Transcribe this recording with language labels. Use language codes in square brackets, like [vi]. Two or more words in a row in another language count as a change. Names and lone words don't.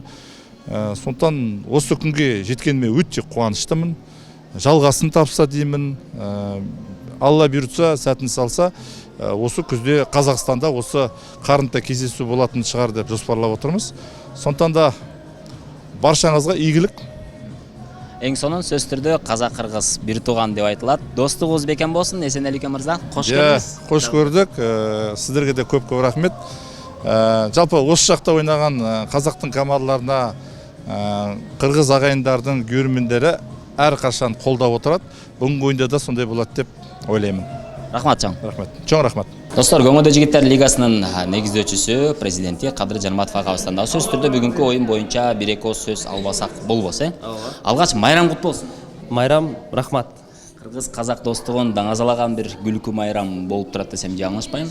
[kk] Сондықтан осы күнге жеткеніме өте қуаныштымын. Жалғасын тапса деймін. Алла бұйыртса, сәтін салса, осы күзде Қазақстанда осы қарымта кездесу болатын шығар деп жоспарлап отырмыз. Сондықтан да баршаңызға игілік. [ky] Ең сонун сөз түрдө казак-кыргыз бир тууган деп айтылат. Достугубуз бекем болсун. Эсенели мырза, кош келдиңиз. Кош көрдүк. [kk] Сиздерге де көп-көп рахмет. Жалпы осы жақта ойнаған қазақтың командаларына қырғыз ағайындардың көрермендері әрқашан қолдап отырады. Бүгінгі ойында да сондай болады деп ойлаймын. [ky] Рахмат чоң. Рахмет. Чоң рахмат. Достор, Көңілді жігіттер лигасынын негиздөөчүсү, президенти Кадыр Жарматов агабыздан сөз түрдө бүгүнкү ойын боюнча бир-эки сөз албасак болбосо. Алгач майрам куттуу болсун. Майрам, рахмат. Кыргыз-казак достугун даңазалаган бир күлкү майрам болуп турат десем жаңылышпайм.